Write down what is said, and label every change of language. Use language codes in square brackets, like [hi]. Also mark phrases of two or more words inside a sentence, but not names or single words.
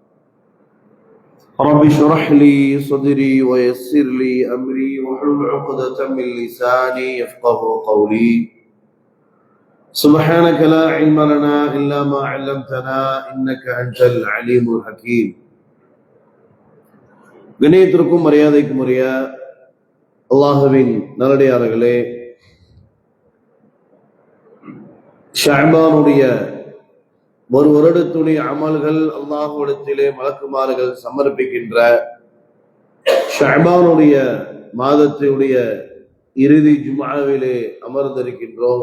[ar] رب اشرح لي صدري ويسر لي أمري واحلل عقدة من لساني يفقه قولي سبحانك لا علم لنا إلا ما علمتنا إنك أنت العليم الحكيم [ta] கண்ணியத்திற்கும் மரியாதைக்கும் உரிய அல்லாஹ்வின் நல்லடியார்களே, ஷஅபானுடைய ஒரு வருடத்துடைய அமல்கள் அல்லாஹ்விடத்திலே மலக்குமார்கள் சமர்ப்பிக்கின்ற ஷஅபானுடைய மாதத்தினுடைய இறுதி ஜும்ஆவிலே அமர்ந்திருக்கின்றோம்.